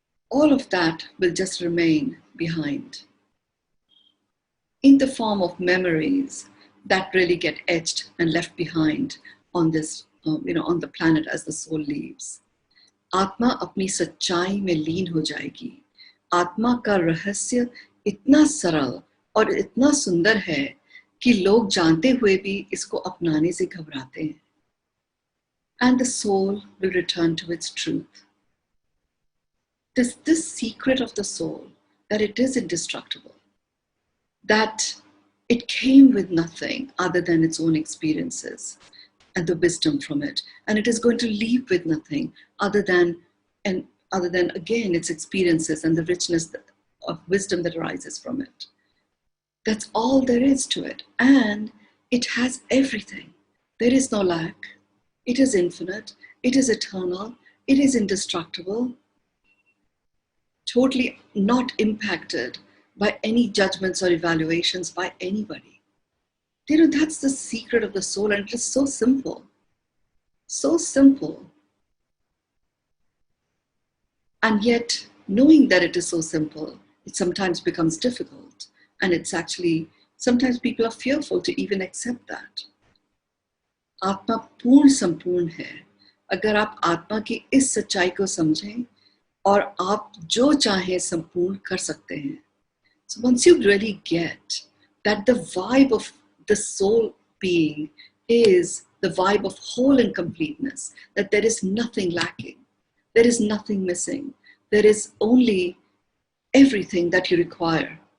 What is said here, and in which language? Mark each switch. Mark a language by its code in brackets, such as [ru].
[en] all of that will just remain behind in the form of memories that really get etched and left behind on this on the planet as the soul leaves. [hi] आत्मा अपनी सच्चाई में लीन हो जाएगी. आत्मा का रहस्य इतना सरल और इतना सुंदर है कि लोग जानते हुए भी इसको अपनाने से घबराते हैं. [en] and the soul will return to its truth. This secret of the soul, that it is indestructible, that it came with nothing other than its own experiences and the wisdom from it, and it is going to leave with nothing other than again its experiences and the richness of wisdom that arises from it. That's all there is to it, and it has everything. There is no lack. It is infinite. It is eternal. It is indestructible. Totally not impacted by any judgments or evaluations by anybody. You know, that's the secret of the soul, and it is so simple. So simple. And yet, knowing that it is so simple, it sometimes becomes difficult. And it's actually, sometimes people are fearful to even accept that. [hi] आत्मा पूर्ण संपूर्ण है. अगर आप आत्मा की इस सच्चाई को समझें और आप जो चाहें संपूर्ण कर सकते हैं. [en] So once you really get that the vibe of the soul being is the vibe of whole and completeness, that there is nothing lacking, there is nothing missing, there is only everything that you require.